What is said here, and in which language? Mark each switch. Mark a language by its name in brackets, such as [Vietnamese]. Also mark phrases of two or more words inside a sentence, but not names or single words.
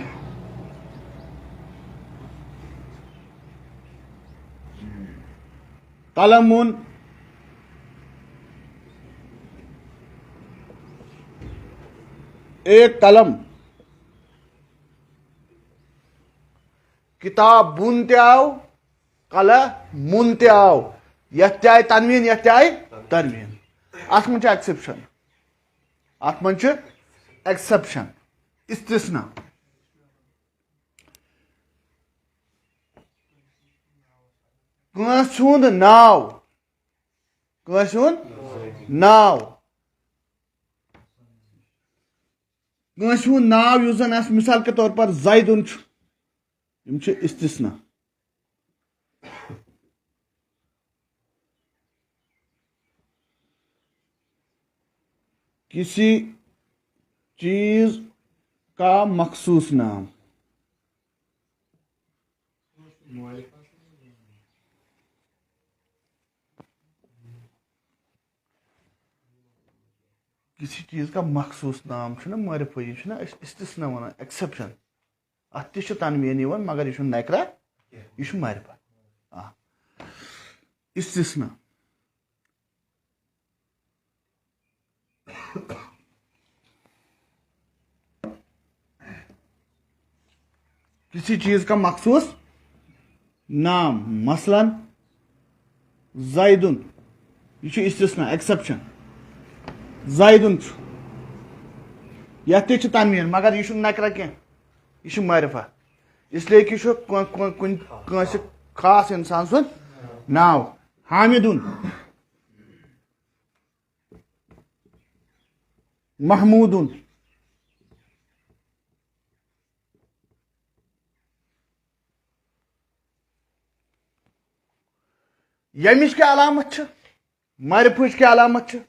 [Kashmiri] قلمن ایک قلم، کتاب بن تہ آو، قلمن تہ آو، یتھ تہ آئی تنوین یتھ تہ آئی تنوین. ات من ایکسپشن، ات من ایکسپشن استثنا. کٲنٛسہِ ہُنٛد ناو، کٲنٛسہِ ہُنٛد ناو، کٲنٛسہِ ہُنٛد ناو یُس زن اسہِ [Urdu] مثال کے طور پر [Kashmiri] زیدُن چھُ، یِم چھِ استثنا. [Urdu] کسی چیز کا مخصوص نام، کسی چیز کا مخصوص نام [Kashmiri] چھُ نا معرفہ، یہ چھُ نا استثنا ونان ایکسپشن. اتھ تہِ چھُ تنوین یِوان مگر یہ چھُنہٕ نکرا، یہ چھُ معرفہ. استثنا. [Urdu] کسی چیز کا مخصوص نام، [Kashmiri] مثلاً زیدن، یہ چھُ استثنا ایکسپشن. زیدن چھُ، یتھ تہِ چھُ تنوین مگر یہ چھُنہٕ نکرا کینٛہہ، یہ چھُ معرفہ. [Urdu] اس لیے کہ [Kashmiri] چھُ کٲنٛسہِ خاص انسان سُنٛد ناو. حامدن، محمودن. یمِچ کیا علامت چھِ، معرفٕچ کیا علامت چھِ؟